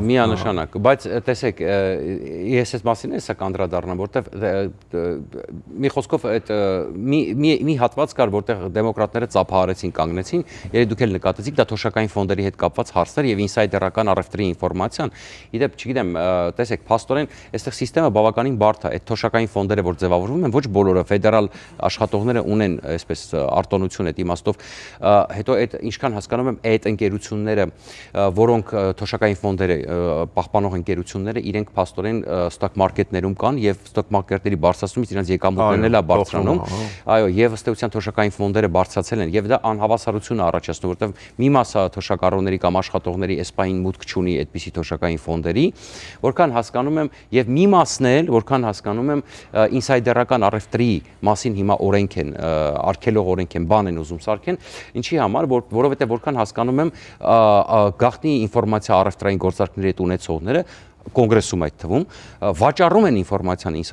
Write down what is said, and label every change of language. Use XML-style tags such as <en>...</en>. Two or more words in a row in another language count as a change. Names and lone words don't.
<hy>Միանշանակ, բայց տեսեք, ես այս մասին էսա կանդրադառնամ, որտեվ մի խոսքով այդ մի հատված կար, որտեղ դեմոկրատները ծափահարեցին, կանգնեցին, երբ դուք էլ նկատեցիք, դա թոշակային ֆոնդերի հետ կապված հարցեր եւ ինսայդերական առևտրի ինֆորմացիան։ Իդեպ, չգիտեմ, տեսեք, փաստորեն, այստեղ համակարգը բավականին բարդ է, այդ թոշակային ֆոնդերը, որ ձևավորվում են, ոչ բոլորը ֆեդերալ աշխատողները ունեն այսպես արտոնություն այդ իմաստով, հետո այդ ինչքան հասկանում եմ, այդ ընկերությունները, որոնք թոշակային ֆոնդերը պահպանող ընկերությունները, իրենք փաստորեն</hy> <en>stock market-</en> <hy>ներում կան եւ</hy> <en>stock market-</en> <hy>ների բարձրացումից իրենց եկամուտներն էլ է բարձրանում։ Այո, եւ ըստ էության թոշակային ֆոնդերը բարձրացել են եւ դա անհավասարություն է առաջացնում, որովհետեւ մի մասը թոշակառուների կամ աշխատողների էսպային մուտք չունի այդպիսի թոշակային ֆոնդերի, որքան հասկանում եմ, եւ մի մասն էլ, որքան հասկանում եմ, ինսայդերական առևտրի մասին հիմա օրենք են, արգելող օրենք են, բան են ուզում սարքեն, ինչի համար, որովհետեւ որքան հասկանում եմ, գաղտնի ինֆորմացիա առևտրային գործարքների հետ ունեցողները կոնգրեսում այդ թվում վաճառում են ինֆորմացիան</hy>